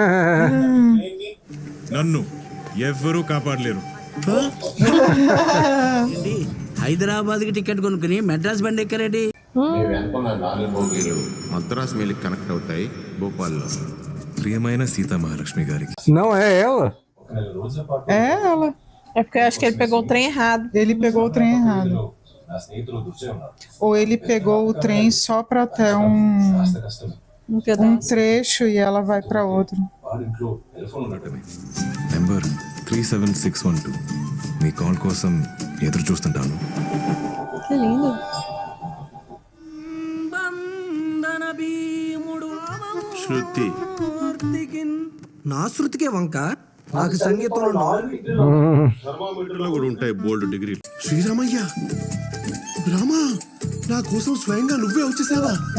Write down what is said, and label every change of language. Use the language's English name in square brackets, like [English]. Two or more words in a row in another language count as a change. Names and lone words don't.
[Telugu] నన్ను ఎవ్వరూ కాపాడలేరు. హైదరాబాద్ కి టికెట్ కొనుక్కుని మెడ్రాస్ బండి ఎక్కరేటి? మేము వెనుకున్న 4 బోగీలు మద్రాస్ మేలికి కనెక్ట్ అవుతాయి భోపాల్లో. ప్రియమైన సీతా మహాలక్ష్మి గారికి. [Portuguese] Não é ela? É ela. É porque eu acho que ele pegou o trem errado. Ele pegou o trem errado. Ou ele pegou o trem só para até um trecho e ela vai para outro. [Telugu] నెంబర్ 37612. మీ కాల్ కోసం ఎదురు చూస్తుంటాను. [Portuguese] Que lindo. [Telugu] శృతి. నా శృతికే వంక, నాకు సంగీతంలో థర్మామీటర్లో కూడా ఉంటాయి బోల్డ్ డిగ్రీ. శ్రీరామయ్య, రామా, నా కోసం స్వయంగా నువ్వే వచ్చేసావా?